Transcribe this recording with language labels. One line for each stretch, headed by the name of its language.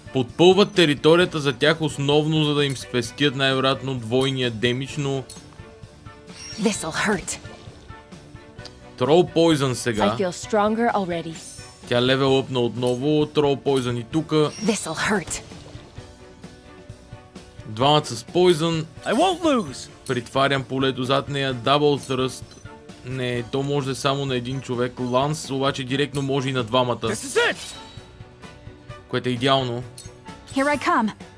Bulgarian: Подпълват територията за тях основно, за да им спестят най-вероятно двойния демидж, но...
English: This'll hurt.
Bulgarian: Troll Poison сега.
English: I feel stronger already.
Bulgarian: Тя левелъпна отново. Troll Poison и тука.
English: This'll hurt.
Bulgarian: Двамата с Poison.
English: I won't lose.
Bulgarian: Притварям полето зад нея. Double Thrust. Не, то може да е само на един човек. Ланс обаче директно може и на двамата. Което е идеално.
English: Here I come.